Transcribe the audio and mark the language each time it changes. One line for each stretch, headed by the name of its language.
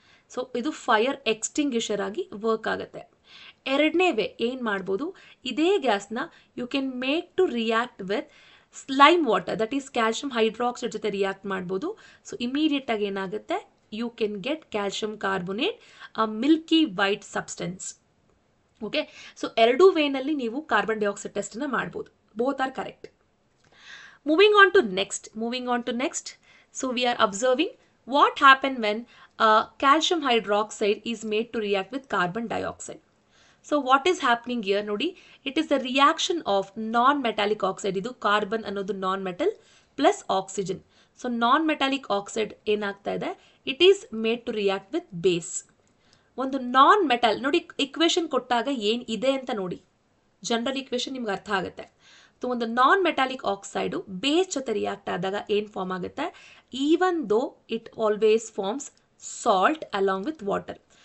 Kannada: So ಇದು fire extinguisher ಆಗಿ work ಆಗುತ್ತೆ. ಎರಡನೇ ವೇ ಏನು ಮಾಡ್ಬೋದು, ಇದೇ ಗ್ಯಾಸ್ನ
English: you can make to react with slime water,
Kannada: that is calcium hydroxide ಜೊತೆ ರಿಯಾಕ್ಟ್ ಮಾಡ್ಬೋದು. ಸೊ ಇಮಿಡಿಯೇಟಾಗಿ ಏನಾಗುತ್ತೆ,
English: You can get calcium carbonate, a milky white substance.
Kannada: Okay, so ಎರಡೂ ವೇನಲ್ಲಿ ನೀವು ಕಾರ್ಬನ್ ಡೈಆಕ್ಸೈಡ್ ಟೆಸ್ಟನ್ನು ಮಾಡ್ಬೋದು.
English: Both are correct. Moving on to next. So we are observing what happen when calcium hydroxide is made to react with carbon dioxide. So what is happening here? Nodi, it is the reaction of non-metallic oxide.
Kannada: Idu carbon ಅನ್ನೋದು
English: non-metal plus oxygen. So non-metallic oxide ಏನಾಗ್ತಾ ಇದೆ, it is made to react with base.
Kannada: ಒಂದು non-metal ನೋಡಿ, equation ಕೊಟ್ಟಾಗ ಏನು ಇದೆ ಅಂತ ನೋಡಿ, ಜನರಲ್ ಇಕ್ವೇಶನ್ ನಿಮ್ಗೆ ಅರ್ಥ ಆಗುತ್ತೆ. ಸೊ ಒಂದು ನಾನ್ ಮೆಟಾಲಿಕ್ ಆಕ್ಸೈಡು ಬೇಸ್ ಜೊತೆ ರಿಯಾಕ್ಟ್ ಆದಾಗ ಏನು ಫಾರ್ಮ್ ಆಗುತ್ತೆ,
English: Even though it always forms salt along with water.